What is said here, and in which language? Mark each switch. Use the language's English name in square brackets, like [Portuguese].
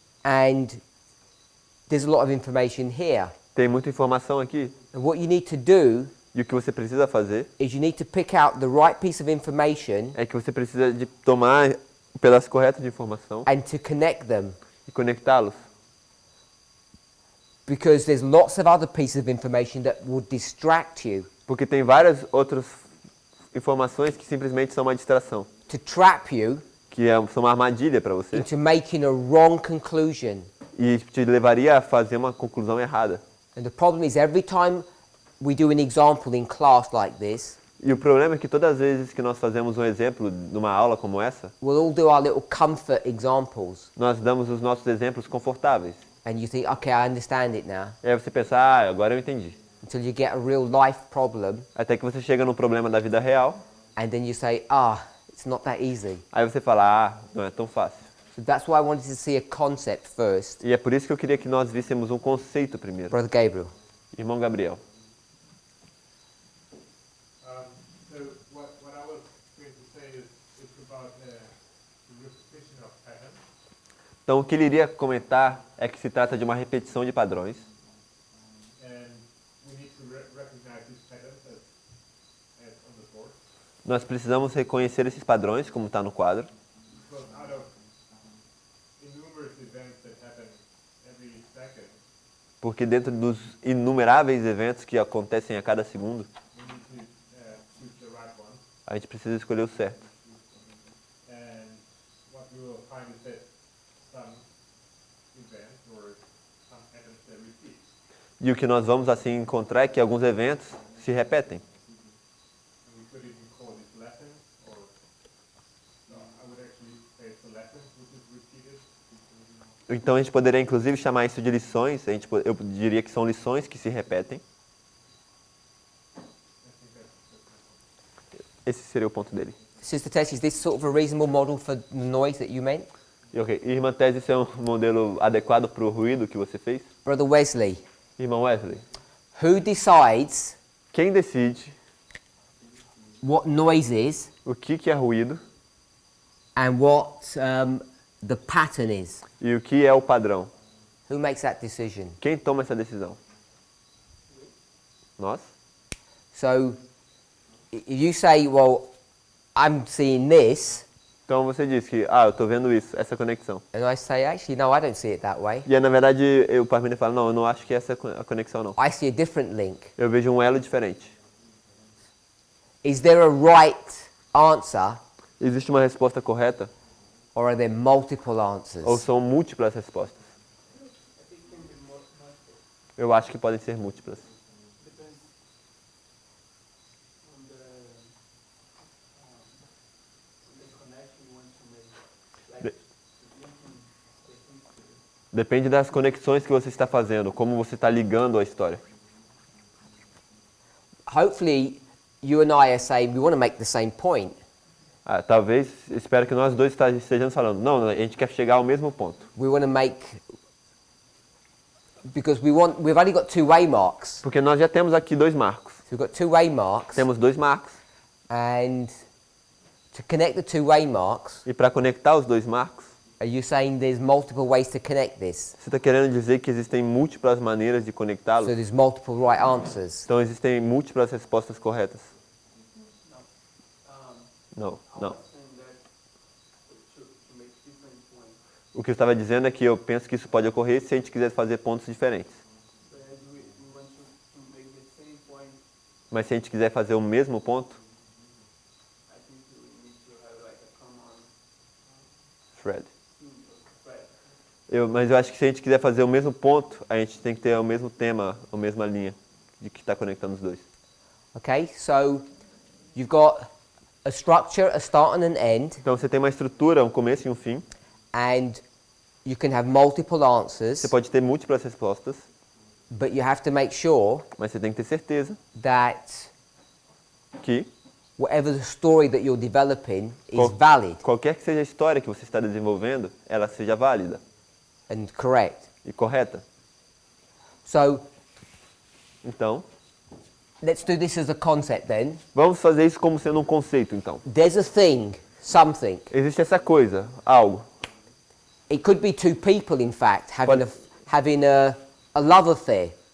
[English] and there's a lot of information here. [Portuguese] tem muita informação aqui. [English] And what you need to do [Portuguese] E o que você precisa fazer [English] is you need to pick out the right piece of information [Portuguese] é que você precisa de tomar o pedaço correto de informação [English] and to connect them. [Portuguese] e conectá-los. [English] Because there's lots of other pieces of information that would distract you, [Portuguese] Porque tem várias outras informações que simplesmente são uma distração, [English] to trap you [Portuguese] que são uma armadilha para você [English] into making a wrong conclusion. [Portuguese] e te levaria a fazer uma conclusão errada. [English] And the problem is every time we do an example in class like this, [Portuguese] E o problema é que todas as vezes que nós fazemos um exemplo numa aula como essa, [English] we'll all do our little comfort examples. [Portuguese] nós damos os nossos exemplos confortáveis. [English] And you think, okay, I understand it now. [Portuguese] E aí você pensa, agora eu entendi. [English] Until you get a real life problem, [Portuguese] Até que você chega no problema da vida real, [English] and then you say, it's not that easy. [Portuguese] aí você fala, não é tão fácil. [English] So that's why I wanted to see a concept first. [Portuguese] E é por isso que eu queria que nós víssemos um conceito primeiro. [English] Brother Gabriel. [Portuguese] Irmão Gabriel. [English] So what I was going to say is about the repetition of patterns. [Portuguese] Então o que ele iria comentar é que se trata de uma repetição de padrões. [English] And we need to recognize these patterns as on the board. [Portuguese] Nós precisamos reconhecer esses padrões, como está no quadro. [English] Because out of innumerable events that happen every second, [Portuguese] Porque dentro dos inumeráveis eventos que acontecem a cada segundo, [English] we need to choose the right one. [Portuguese] a gente precisa escolher o certo. [English] And what we will find is that some events or some patterns that repeat. [Portuguese] E o que nós vamos assim encontrar é que alguns eventos se repetem. [English] And we could even call this lesson, or no, I would actually say it's a lesson which is repeated. [Portuguese] Então a gente poderia inclusive chamar isso de lições. Eu diria que são lições que se repetem. [English] I think that's [Portuguese] Esse seria o ponto dele. [English] Sister Tess, is this sort of a reasonable model for the noise that you meant? [Portuguese] E, ok, irmã Tese, esse é um modelo adequado para o ruído que você fez? [English] Brother Wesley, [Portuguese] Irmão Wesley, [English] who decides [Portuguese] quem decide [English] what noise is [Portuguese] o que é ruído [English] and what the pattern is. [Portuguese] E o que é o padrão? [English] Who makes that decision? [Portuguese] Quem toma essa decisão? Nós? [English] So if you say, well, I'm seeing this, [Portuguese] Então você diz que, eu estou vendo isso, essa conexão. [English] and I say, actually, no, I don't see it that way. [Portuguese] E aí, na verdade, o Parminder fala, não, eu não acho que essa é a conexão, não. [English] I see a different link. [Portuguese] Eu vejo um elo diferente. [English] Is there a right answer, [Portuguese] Existe uma resposta correta [English] or are there multiple answers? [Portuguese] ou são múltiplas respostas? Eu acho que podem ser múltiplas. Depende das conexões que você está fazendo, como você está ligando a história. [English] Hopefully, you and I are saying we want to make the same point. [Portuguese] Talvez, espero que nós dois estejamos falando. Não, a gente quer chegar ao mesmo ponto. [English] We want to make, because we've only got two way marks. [Portuguese] Porque nós já temos aqui dois marcos. [English] So we've got two way marks, [Portuguese] Temos dois marcos. [English] and to connect the two way marks, [Portuguese] E para conectar os dois marcos, [English] are you saying there's multiple ways to connect this? [Portuguese] você está querendo dizer que existem múltiplas maneiras de [English] So [Portuguese] conectá-los? [English] there's multiple right answers. [Portuguese] Então existem múltiplas respostas corretas? Não, não. O que eu estava dizendo é que eu penso que isso pode ocorrer se a gente quiser fazer pontos diferentes. Mas se a gente quiser fazer o mesmo ponto, thread. Mas eu acho que se a gente quiser fazer o mesmo ponto, a gente tem que ter o mesmo tema, a mesma linha de que está conectando os dois. [English] Okay, so you've got a structure, a start and an end, [Portuguese] Então você tem uma estrutura, um começo e um fim. [English] and you can have multiple answers, [Portuguese] Você pode ter múltiplas respostas, [English] but you have to make sure [Portuguese] mas você tem que ter certeza [English] that [Portuguese] que [English] whatever the story that you're developing is [Portuguese] Qual- [English] valid [Portuguese] qualquer que seja a história que você está desenvolvendo, ela seja válida [English] and correct. [Portuguese] e correta. [English] So [Portuguese] Então, [English] let's do this as a concept then. [Portuguese] vamos fazer isso como sendo um conceito, então. [English] There's a thing, something. [Portuguese] Existe essa coisa, algo. [English] It could be two people, in fact, having a love affair,